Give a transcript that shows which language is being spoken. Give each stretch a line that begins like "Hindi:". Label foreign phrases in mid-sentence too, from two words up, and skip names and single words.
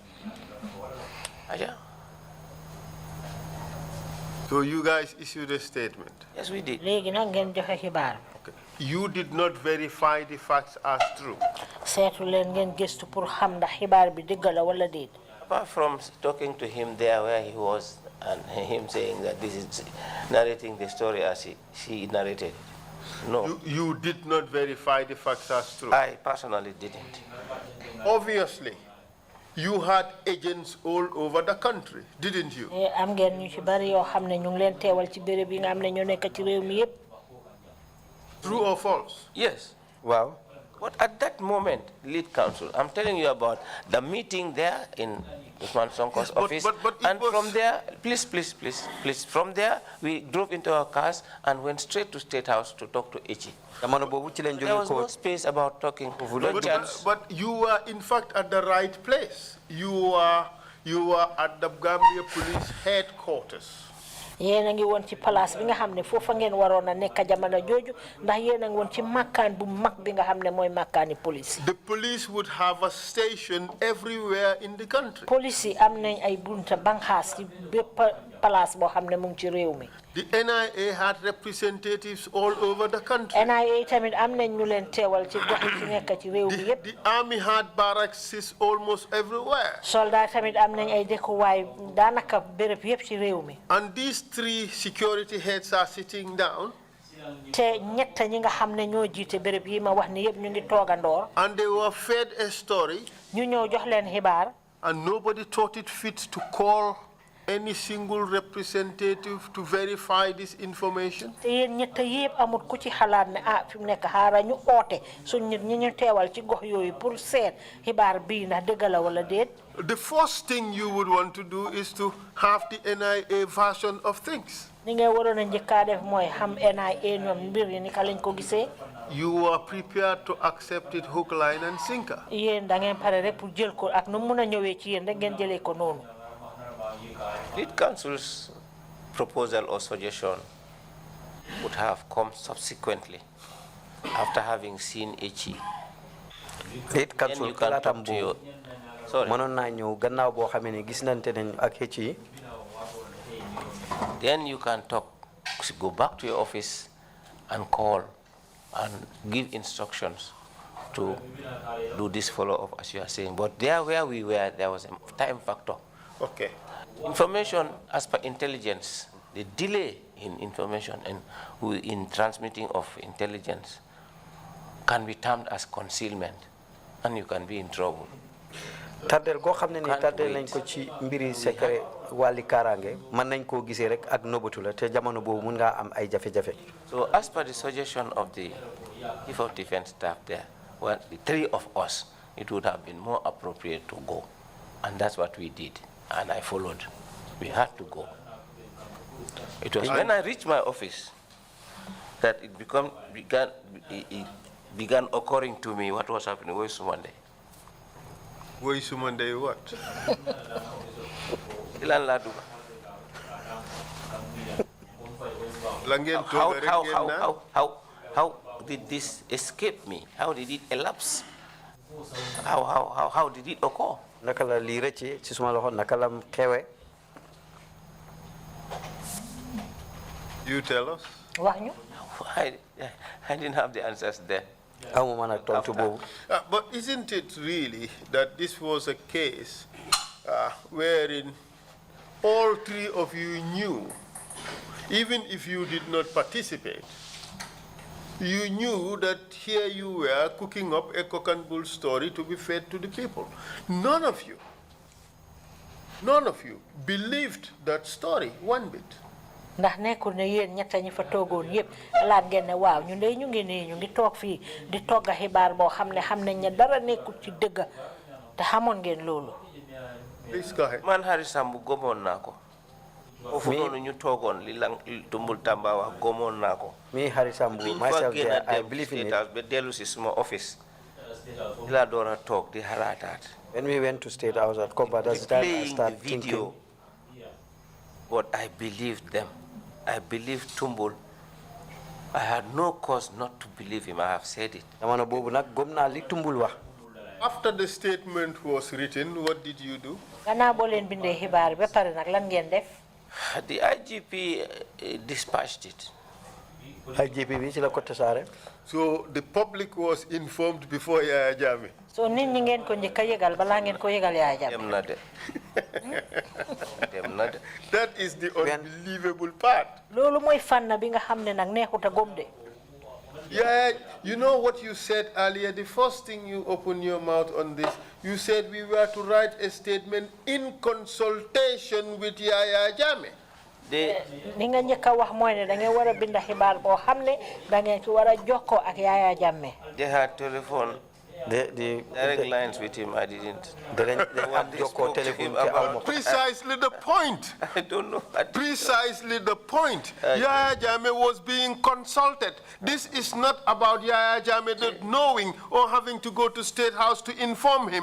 English: So you guys issued a statement. Yes, we did.
Wolof: léegi nag ngeen joxe xibaar.
English: Okay. You did not verify the facts as true.
Wolof: seetu leen ngeen gëstu pour xam ndax xibaar bi dëgg la wala déet.
English: Apart from talking to him there where he was and him saying that this is narrating the story as he narrated. No. You did not verify the facts as true. I personally didn't. Obviously, you had agents all over the country, didn't you?
Wolof: am ngeen ñu ci bari yoo xam ne ñu ngi leen teewal ci béréb yi nga xam ne ñoo nekk ci réew mi yépp.
English: True or false? Yes. Wow. But at that moment, lead counsel, I'm telling you about the meeting there in Usman Sonko's office. And from there, please, from there, we drove into our cars and went straight to State House to talk to Echi. There was no space about talking. But you were, in fact, at the right place. You were at the Gambia Police headquarters.
Wolof: Yéen a ngi woon ci place bi nga xam ne foofa ngeen waroon a nekk jamono jooju ndax yéen a ngi woon ci makkaan bu mag bi nga xam ne mooy makkaani police.
English: The police would have a station everywhere in the country.
Wolof: Police yi am nañ ay bunta banxaas ci bépp place boo xam ne mu ngi ci réew mi.
English: The NIA had representatives all over the country.
Wolof: NIA tamit am nañ ñu leen teewal ci gox yi ci nekk ci réew mi yépp.
English: The army had barracks almost everywhere.
Wolof: Soldat tamit am nañ ay dëkkuwaay daanaka béréb yépp ci réew mi.
English: And these 3 security heads are sitting down.
Wolof: Te ñett ñi nga xam ne ñoo jiite béréb yi ma wax ni yépp ñu ngi toogandoor.
English: And they were fed a story.
Wolof: ñu ñëw jox leen xibaar.
English: And nobody thought it fit to call any single representative to verify this information?
Wolof: Te yéen ñett yépp amul ku ci xalaat ne fi mu nekk xaaral ñu oote suñ nit ñi ñu teewal ci gox yooyu pour seet xibaar bii ndax dëgg la wala déet.
English: The first thing you would want to do is to have the NIA version of things.
Wolof: Ni nga waroon a njëkkaa def mooy xam NIA ñoom mbir yi ni ka lañ ko gisee.
English: You are prepared to accept it hook, line and sinker.
Wolof: Yéen da ngeen pare rek pour jël ko ak nu mun a ñëwee ci yéen rek ngeen jëlee ko noonu.
English: Lead counsel's proposal or suggestion would have come subsequently after having seen Echi. Lead counsel
Wolof: kalatam bo mënon na ñëw gannaaw boo xamee ne gis nante nañ ak Echi.
English: Then you can talk, go back to your office and call and give instructions to do this follow-up as you are saying. But there where we were, there was a time factor. Okay. Information as per intelligence, the delay in information and in transmitting of intelligence can be termed as concealment, and you can be in trouble.
Wolof: Tardel go xamne ni tardel nañ ko ci mbiri secret wali karange man nañ ko gisee rek ak nobatu la te jamono bobu mën nga am ay jafe-jafe.
English: So as per the suggestion of the chief of defense staff there, well, the 3 of us, it would have been more appropriate to go, and that's what we did, and I followed. We had to go. It was when I reached my office that it began occurring to me what was happening. Where is Sumande? Where is Sumande what? Ilan Laduga. How did this escape me? How did it elapse? How did it occur?
Wolof: Nakala li rëcc ci suma loxo nakalam xewé.
English: You tell us. I didn't have the answers then. But isn't it really that this was a case wherein all 3 of you knew, even if you did not participate, you knew that here you were cooking up a cock and bull story to be fed to the people. None of you believed that story one bit.
Wolof: Ndax nekkul ne yéen ñetta ñi fa toogoon yépp laat ngeen ne waaw ñu ndey ñu ngi nii ñu ngi toog fii di togga xibaar boo xam ne xam nañ ne dara nekkul ci dëgg te xamoon ngeen loolu. Man Hari Sambu gomoon naa ko. Foofu noonu ñu toogoon li lang tumbul Tamba wax gomoon naa ko.
English: Me Hari Sambu myself there I believe in it.
Wolof: Ba dellu si suma office la door a toog di xalaataat.
English: When we went to State House at Koba, that's the time I started thinking. But I believed them. I believed Tumbul. I had no cause not to believe him. I have said it. After the statement was written, what did you do? The IGP dispatched it. So the public was informed before Yaya Jammeh.
Wolof: So nit ñi ngeen ko ñëk yégal bala ngeen ko yégal Yaya Jammeh.
English: That is the unbelievable part.
Wolof: Lolu moy fan bi nga xamne nak neexuta gom de.
English: Yeah, you know what you said earlier, the first thing you opened your mouth on this, you said we were to write a statement in consultation with Yaya Jammeh.
Wolof: Ni nga njëkk a wax mooy ne da ngeen war a bind xibaar boo xam ne da ngeen ci war a jokkoo ak Yaya Jammeh.
English: They had telephone direct lines with him. I didn't. Precisely the point. I don't know. Precisely the point. Yaya Jammeh was being consulted. This is not about Yaya Jammeh not knowing or having to go to State House to inform him.